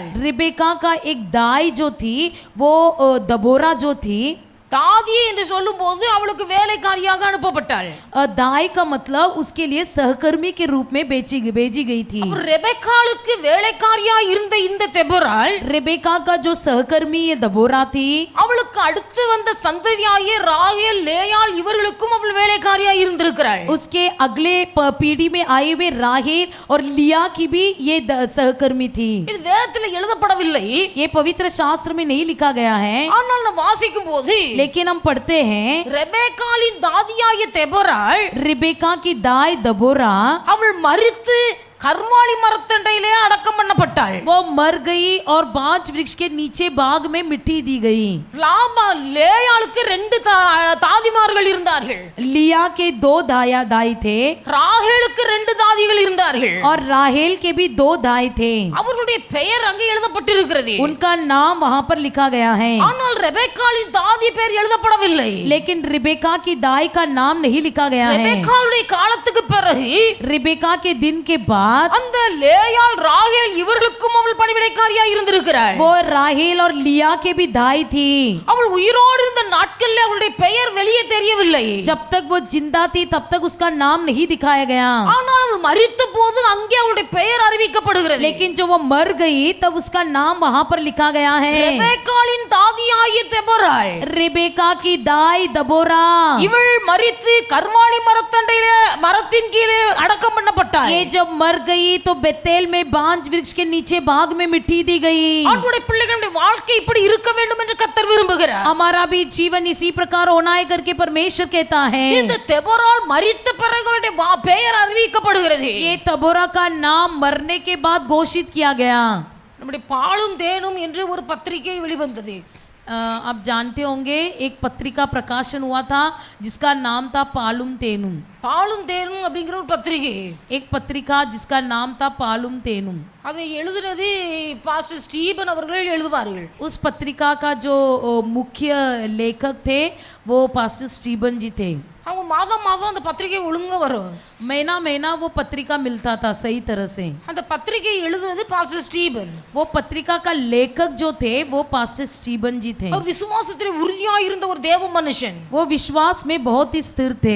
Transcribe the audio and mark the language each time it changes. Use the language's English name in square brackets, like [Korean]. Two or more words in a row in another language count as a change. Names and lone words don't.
[Hindi] रिबेका का एक दाई जो थी वो दबोरा जो थी, [Tamil] தாதி என்று சொல்லும்போது அவளுக்கு வேலைக்காரியாக அனுப்பப்பட்டாள்। [Hindi] दाई का मतलब उसके लिए सहकर्मी के रूप में भेजी गई थी। [Tamil] ரெபெக்காளுக்கு வேலைக்காரியா இருந்த இந்த தெபொராள் [Hindi] रिबेका का जो सहकर्मी ये दबोरा थी, [Tamil] அவளுக்கு அடுத்து வந்த சந்ததியாகிய ராகேல் லேயாள் இவர்களுக்கும் அவள் வேலைக்காரியா இருந்திருக்கிறாள்। [Hindi] उसके अगले पीढ़ी में आए हुए राहेल और लिया की भी ये सहकर्मी थी। [Tamil] இது வேதத்தில் எழுதப்படவில்லை, [Hindi] ये पवित्र शास्त्र में नहीं लिखा गया है, [Tamil] ஆனால் நான் வாசிக்கும் போது [Hindi] लेकिन हम पढ़ते हैं [Tamil] ரெபெக்காளின் தாதியாகிய தெபொராள் [Hindi] रिबेका की दाई दबोरा [Tamil] அவள் மரித்து கர்வாலி மரத்தண்டையிலே அடக்கம் பண்ணப்பட்டாள்। [Hindi] वो मर गई और बांज वृक्ष के नीचे भाग में मिट्टी दी गई। [Tamil] லேயாளுக்கு 2 தாதிமார்கள் இருந்தார்கள், [Hindi] लिया के 2 दाई थे [Tamil] ராகேலுக்கு 2 தாதிகள் இருந்தார்கள், [Hindi] और राहेल के भी 2 दाई थे। [Tamil] அவர்களுடைய பெயர் அங்கே எழுதப்பட்டிருக்கிறது, [Hindi] उनका नाम वहां पर लिखा गया है, [Tamil] ஆனால் ரெபெக்காளின் தாதி பெயர் எழுதப்படவில்லை। [Hindi] लेकिन रिबेका की दाई का नाम नहीं लिखा गया है। [Tamil] ரெபெக்காளுடைய காலத்துக்கு பிறகு [Hindi] रिबेका के दिन के बाद [Tamil] அந்த லேயாள் ராகேல் இவர்களுக்கும் அவள் பணிவிடைக்காரியா இருந்திருக்கிறாள்। [Hindi] वो राहेल और लिया के भी दाई थी। [Tamil] அவள் உயிரோடு இருந்த நாட்களில் அவளுடைய பெயர் வெளியே தெரியவில்லை, [Hindi] जब तक वो जिंदा थी तब तक उसका नाम नहीं दिखाया गया, [Tamil] ஆனால் அவள் மரித்த போது அங்கே அவளுடைய பெயர் அறிவிக்கப்படுகிறது। [Hindi] लेकिन जो वो मर गई तब उसका नाम वहां पर लिखा गया है। [Tamil] ரெபெக்காளின் தாதியாகிய தெபொராள் [Hindi] रिबेका की दाई दबोरा [Tamil] இவள் மரித்து கர்வாலி மரத்தின் கீழே அடக்கம் பண்ணப்பட்டாள்। [Hindi] ये जब मर गई तो बेतेल में बांज वृक्ष के नीचे भाग में मिट्टी दी गई। [Tamil] அவளுடைய பிள்ளைகளுடைய வாழ்க்கை இப்படி இருக்க வேண்டும் என்று கர்த்தர் விரும்புகிறார்। [Hindi] हमारा भी जीवन इसी प्रकार होना है करके परमेश्वर कहता है। [Tamil] இந்த தெபொராள் மரித்த பிறகு அவளுடைய பெயர் அறிவிக்கப்படுகிறது। [Hindi] ये तबोरा का नाम मरने के बाद घोषित किया गया। [Tamil] நம்முடைய பாலும் தேனும் என்று ஒரு பத்திரிகை வெளிவந்தது। [Hindi] आप जानते होंगे एक पत्रिका प्रकाशन हुआ था जिसका नाम था पालुम तेनुम। [Tamil] பாலும் தேனும் அப்படிங்கிற ஒரு பத்திரிகை, [Hindi] एक पत्रिका जिसका नाम था पालुम तेनुम। [Tamil] அதை எழுதுனது பாஸ்டர் ஸ்டீபன் அவர்கள் எழுதுவார்கள்। [Hindi] उस पत्रिका का जो मुख्य लेखक थे वो पास्टर स्टीबन जी थे। [Tamil] அவங்க மாதம் மாதம் அந்த பத்திரிகை ஒழுங்கா வரும், [Hindi] महीना महीना वो पत्रिका मिलता था सही तरह से। [Tamil] அந்த பத்திரிகை எழுதுவது பாஸ்டர் ஸ்டீபன்। [Hindi] वो पत्रिका का लेखक जो थे वो पास्टर स्टीबन जी थे। [Tamil] அவர் விசுவாசத்தில் உறுதியா இருந்த ஒரு தேவ மனுஷன்। [Hindi] वो विश्वास में बहुत ही स्थिर थे।